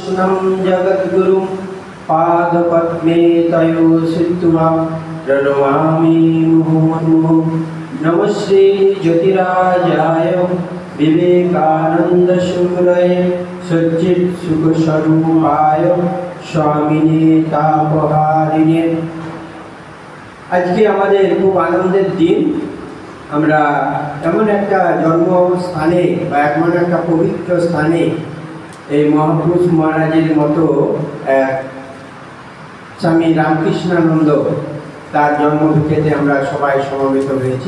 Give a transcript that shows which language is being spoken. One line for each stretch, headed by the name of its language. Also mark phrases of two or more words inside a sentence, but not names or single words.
Sanskrit: कृष्णं जगद्गुरुं पादपद्मे तयो श्रुत्वा प्रणमामि मुहुर्मुहुः। नमः श्री ज्योतिराजाय विवेकानन्दसूरये सच्चित्सुखस्वरूपाय स्वामिने तापहारिणे।
Bangla: আজকে আমাদের খুব আনন্দের দিন। আমরা এমন একটা জন্মস্থানে বা এমন একটা পবিত্র স্থানে এই মহাপুরুষ মহারাজের মতো স্বামী রামকৃষ্ণানন্দ তার জন্মভিটেতে আমরা সবাই সমবেত হয়েছি।